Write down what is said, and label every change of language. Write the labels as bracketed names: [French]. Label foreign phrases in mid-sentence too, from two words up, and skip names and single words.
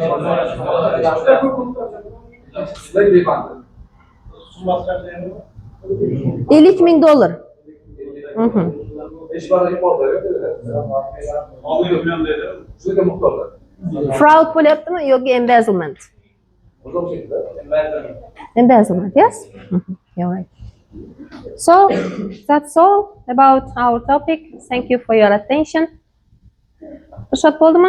[English] $50,000. [Uzbek] Fraud bo'lyaptimi yoki embezzlement? [English] Embezzlement, yes? You're right. So, that's all about our topic. Thank you for your attention. [Uzbek] Ruxsat bo'ldimi?